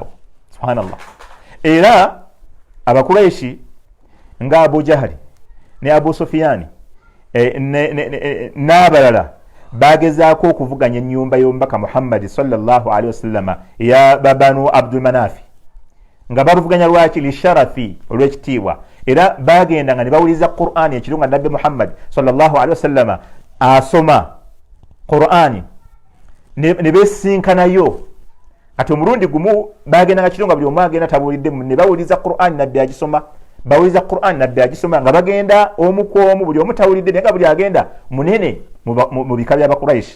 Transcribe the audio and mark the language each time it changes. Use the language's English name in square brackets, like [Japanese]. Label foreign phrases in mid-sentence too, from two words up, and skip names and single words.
[Ganda] Subhanallah. Era Abakuraishi nga Abu Jahali ne Abu Sufyani n'abalala bagezaako okuvuganya ennyumba y'omubaka Muhammad [Arabic] صلى الله عليه وسلم [Ganda] ya Banu Abdul Manafi, nga bavuganya lwaki lisharafi, olw'ekitiibwa. Era bagenda nga ne bawuliza Qur'ani ekiro nga Nabbi Muhammad [Arabic] صلى الله عليه وسلم [Ganda] asoma Qur'ani, ne beesinkanayo. Kati omulundi gumu bagenda nga kiro nga buli omu agenda tabuulidde, ne bawuliza Qur'ani Nabbi agisoma, bawuliza Qur'ani Nabbi agisoma, nga bagenda omu ku omu, buli omu tawulidde naye nga buli agenda munene mu bika by'Abakuraishi.